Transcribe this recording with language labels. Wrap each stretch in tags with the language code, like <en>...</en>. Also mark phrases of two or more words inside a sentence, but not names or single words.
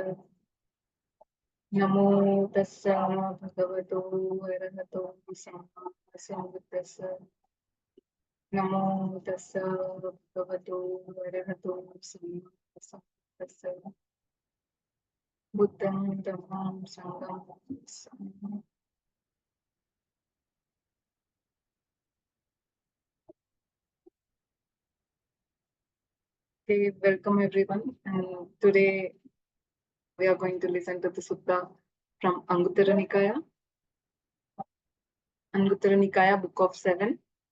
<pi>Namo tassa bhagavato arahato samma sambuddhassa. Namo tassa bhagavato arahato samma sambuddhassa. Buddham dhammam sangham sangam.</pi> <en>Okay, welcome everyone. And today we are going to listen to the sutta from Anguttara Nikaya. Anguttara Nikaya, book of 7.</en>